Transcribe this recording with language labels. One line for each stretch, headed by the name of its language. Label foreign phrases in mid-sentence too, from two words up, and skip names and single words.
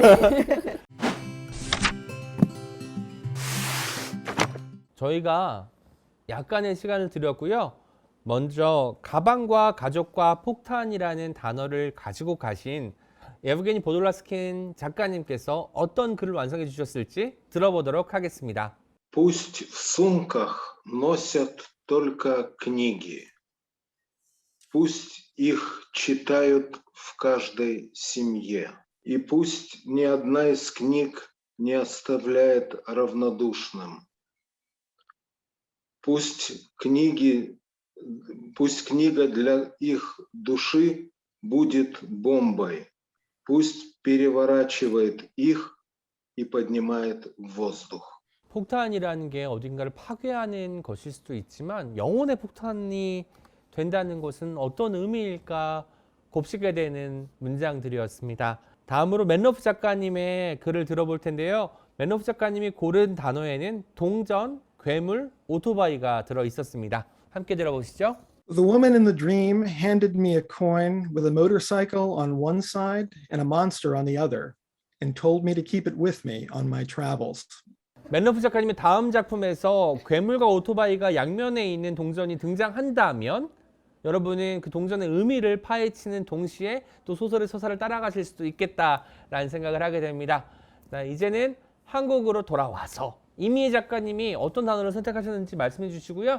Korean: 저희가 약간의 시간을 드렸고요. 먼저 가방과 가족과 폭탄이라는 단어를 가지고 가신 예브게니 보돌라스킨 작가님께서 어떤 글을 완성해 주셨을지 들어보도록 하겠습니다.
Russian: Пусть в сумках носят только книги. Пусть их читают в каждой семье. И пусть ни одна из книг не оставляет равнодушным. Пусть книга для их души будет бомбой. Пусть переворачивает их и поднимает в воздух.
Korean: 폭탄이라는 게 어딘가를 파괴하는 것일 수도 있지만 영혼의 폭탄이 된다는 것은 어떤 의미일까 곱씹게 되는 문장들이었습니다. 다음으로 맨러프 작가님의 글을 들어볼 텐데요. 맨러프 작가님이 고른 단어에는 동전, 괴물, 오토바이가 들어 있었습니다. 함께 들어보시죠.
English: The woman in the dream handed me a coin with a motorcycle on one side and a monster on the other, and told me to keep it with me on my travels.
Korean: 맨러프 작가님의 다음 작품에서 괴물과 오토바이가 양면에 있는 동전이 등장한다면 여러분은 그 동전의 의미를 파헤치는 동시에 또 소설의 서사를 따라가실 수도 있겠다라는 생각을 하게 됩니다. 자, 이제는 한국으로 돌아와서 이미희 작가님이 어떤 단어를 선택하셨는지 말씀해 주시고요.